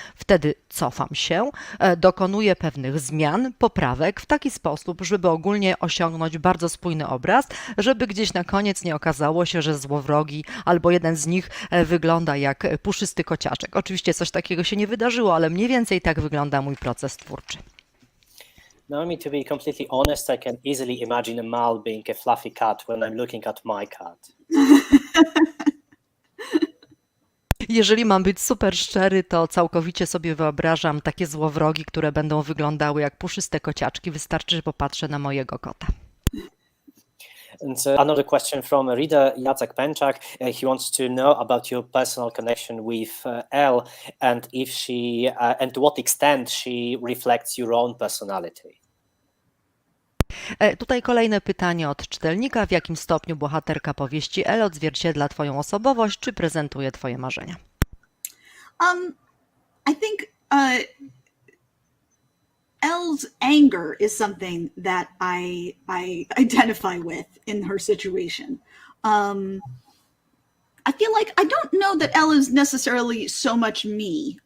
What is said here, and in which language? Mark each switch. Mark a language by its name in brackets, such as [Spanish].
[Polish] Wtedy cofam się, dokonuję pewnych zmian, poprawek w taki sposób, żeby ogólnie osiągnąć bardzo spójny obraz, żeby gdzieś na koniec nie okazało się, że złowrogi albo jeden z nich wygląda jak puszysty kociaczek. Oczywiście coś takiego się nie wydarzyło, ale mniej więcej tak wygląda mój proces twórczy. [English] Naomi, to be completely honest, I can easily imagine a Mal being a fluffy cat when I'm looking at my cat. [Polish] Jeżeli mam być super szczery, to całkowicie sobie wyobrażam takie złowrogi, które będą wyglądały jak puszyste kociaczki. Wystarczy, że popatrzę na mojego kota. [English] And another question from a reader, Jacek Pęczak. He wants to know about your personal connection with Elle and if she and to what extent she reflects your own personality. [Polish] Tutaj kolejne pytanie od czytelnika. W jakim stopniu bohaterka powieści Elle odzwierciedla twoją osobowość, czy prezentuje twoje marzenia? [English] I think Elle's anger is something that I identify with in her situation. I feel like I don't know that Elle is necessarily so much me.